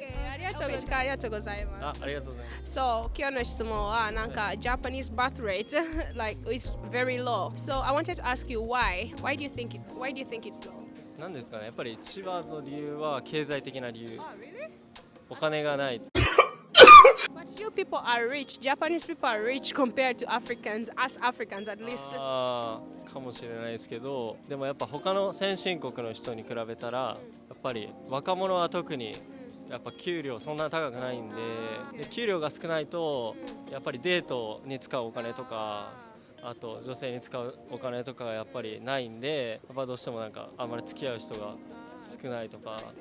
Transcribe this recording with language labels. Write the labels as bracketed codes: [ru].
[ja] ありがとうございます。ありがとうございます。 [en] So [ja] 今日の質問はなんか [en] Japanese birth rate like is very low. So I wanted to ask you why? Why do you think it's low? [ja] なんですかね、やっぱり一番の理由は経済的な理由。お金がない。 [en] But you people are rich. Japanese people are rich compared to Africans, us Africans at least. [ja] かもしれないですけど、でもやっぱ他の先進国の人に比べたらやっぱり若者は特にやっぱ給料そんな高くないんで、給料が少ないとやっぱりデートに使うお金とか、あと女性に使うお金とかがやっぱりないんで、やっぱどうしてもなんかあんまり付き合う人が少ないとか、は